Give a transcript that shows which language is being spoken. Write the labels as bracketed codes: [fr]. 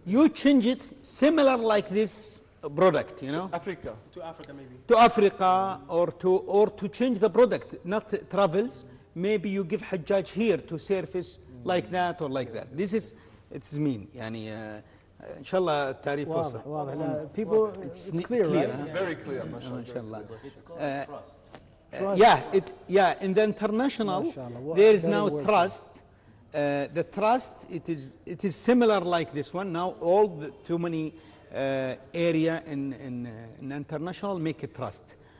[en] You change it similar like this product, you know. Africa. To Africa maybe. To Africa or to change the product, not travels. Maybe you give Hajjaj here to surface like that or like that. This is it's mean. [ar] يعني إن شاء الله التعريف وصل. [en] واضح. People, it's clear, right? It's very clear, mashallah. [ar] إن شاء الله. [en] It's called Yeah, in the international there is now trust. The trust it is similar like this one. Now all the too many area in international make it trust.